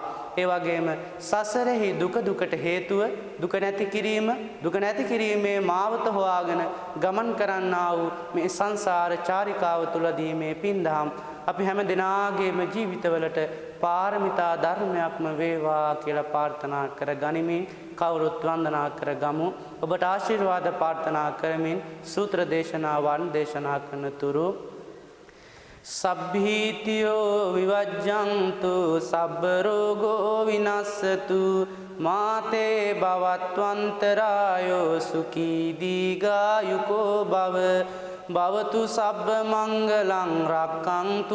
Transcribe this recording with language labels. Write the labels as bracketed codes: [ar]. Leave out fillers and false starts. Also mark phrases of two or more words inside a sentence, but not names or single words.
[si] ඒ වගේම සසරෙහි දුකට හේතුව දුක නැති කිරීම, දුක නැති කිරීමේ මාවත හොයාගෙන ගමන් කරන්නා වූ මේ සංසාර චාරිකාව තුලදී මේ පින්දහම් අපි හැම දිනාගේම ජීවිතවලට පාරමිතා ධර්මයක්ම වේවා කියලා ප්‍රාර්ථනා කර ගනිමින් කවුරුත් වන්දනා කර ගමු. ඔබට ආශිර්වාද ප්‍රාර්ථනා කරමින් සූත්‍ර දේශනාවන් දේශනා කරන තුරු [pi] සබ්බීතියෝ විවජ්ජන්තු සබ්බ රෝගෝ විනස්සතු මාතේ භවත්වන්තරායෝ සුඛී දීඝායුකෝ භව භවතු සබ්බ මංගලං රක්ඛන්තු